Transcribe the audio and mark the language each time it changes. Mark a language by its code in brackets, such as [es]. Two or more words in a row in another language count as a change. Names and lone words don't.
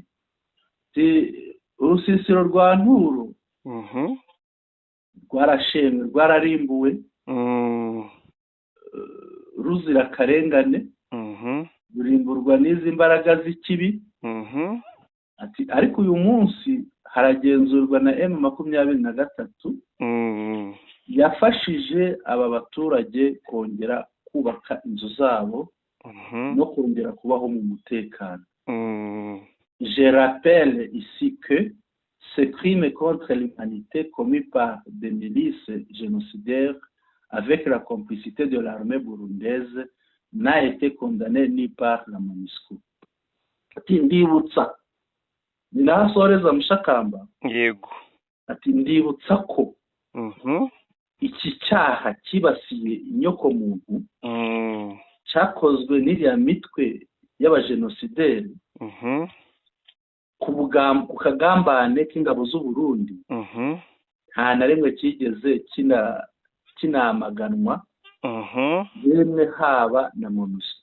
[rw] Urusisiro rwa Nturo rwarashemwe, rwararimbuwe, ruzira akarengane, rurimburwa n'izi mbaraga z'ikibi. Ariko uyu munsi haragenzurwa na M23 yafashije aba baturage kongera kubaka inzu zabo no kongera kubaho mu mutekano. [fr] Je rappelle ici que ce crime contre l'humanité commis par des milices génocidaires avec la complicité de l'armée burundaise n'a été condamné ni par la MONUSCO. [rw] Ati ndibutsa, ni nasoreza Mushakamba. Yego. Ati ndibutsa ko iki cyaha kibasiye inyoko muntu cyakozwe n'iriya mitwe y'abajenosideri ku kagambane k'ingabo z'u Burundi, nta na rimwe kigeze kinamaganwa, yemwe haba na MONUSCO.